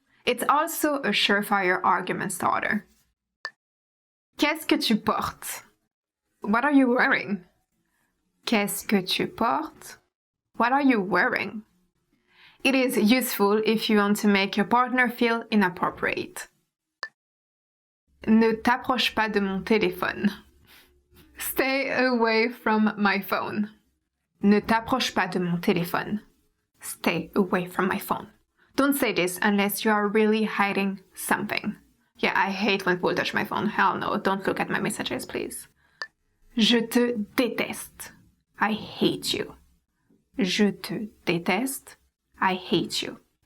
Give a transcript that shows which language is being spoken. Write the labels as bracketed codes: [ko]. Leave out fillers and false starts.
[en] It's also a surefire argument starter. [fr] Qu'est-ce que tu portes? [en] What are you wearing? [fr] Qu'est-ce que tu portes? [en] What are you wearing? It is useful if you want to make your partner feel inappropriate. [fr] Ne t'approche pas de mon téléphone. [en] Stay away from my phone. [fr] Ne t'approche pas de mon téléphone. [en] Stay away from my phone. Don't say this unless you are really hiding something. Yeah, I hate when people touch my phone. Hell no, don't look at my messages, please. [fr] Je te déteste. [en] I hate you. [fr] Je te déteste. I hate you.